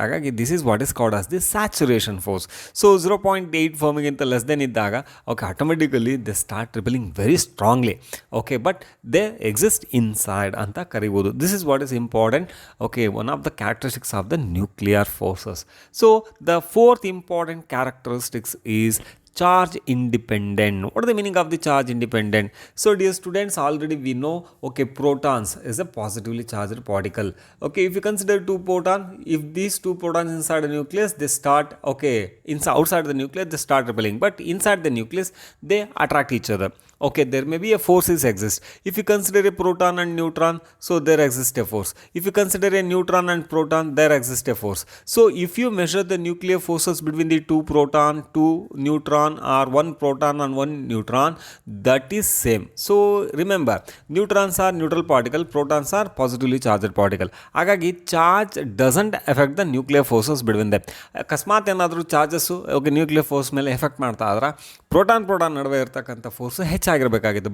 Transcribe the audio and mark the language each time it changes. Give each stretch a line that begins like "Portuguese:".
English: ಹಾಗಾಗಿ this is what is called as the saturation force. So 0.8 ಫರ್ಮಿಗಿಂತ less than ಇದ್ದಾಗ automatically they start repelling very strongly. But they exist inside
Kannada: ಅಂತ ಕರಿಬೋದು.
English: This is what is important. One of the characteristics of the nuclear forces. So the fourth important characteristics is charge independent. What is the meaning of the charge independent? So dear students, already we know protons is a positively charged particle. If you consider 2 protons, if these 2 protons inside the nucleus, they start outside the nucleus they start repelling, but inside the nucleus they attract each other. There may be a forces exist. If you consider a proton and neutron, so there exists a force. If you consider a neutron and proton, there exists a force. So if you measure the nuclear forces between the 2 proton, 2 neutron, or 1 proton and 1 neutron, that is same. So remember, neutrons are neutral particle, protons are positively charged particle. ಹಾಗಾಗಿ charge doesn't effect the nuclear forces between them.
Kannada: ಅಕಸ್ಮಾತ್ ಏನಾದರೂ charges nuclear force ಮೇಲೆ effect ಮಾಡ್ತಾ ಆದ್ರೆ proton ನಡುವೆ ಇರ್ತಕ್ಕಂಥ force ಹೆಚ್ಚಾಗಿರಬೇಕಾಗಿತ್ತು.